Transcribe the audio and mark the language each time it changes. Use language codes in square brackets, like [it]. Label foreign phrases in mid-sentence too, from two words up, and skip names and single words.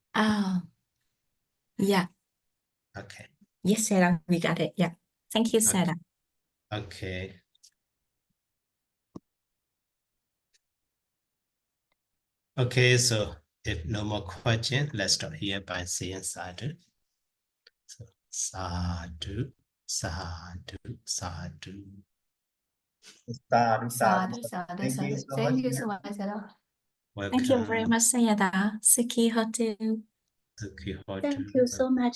[en] Yeah. Okay. Yes, Sarah, we got it. Yeah. Thank you, Sarah. Okay. Okay, so if no more questions, let's stop here by saying sadhu. [pi] So sadhu, sadhu, sadhu. [en] Sadhu. Thank you so Thank much. you so much, Sarah. Thank you very much, Sayadaw. [pi] Sukhi Hotu. Sukhi Hotu. [en] Thank you so much.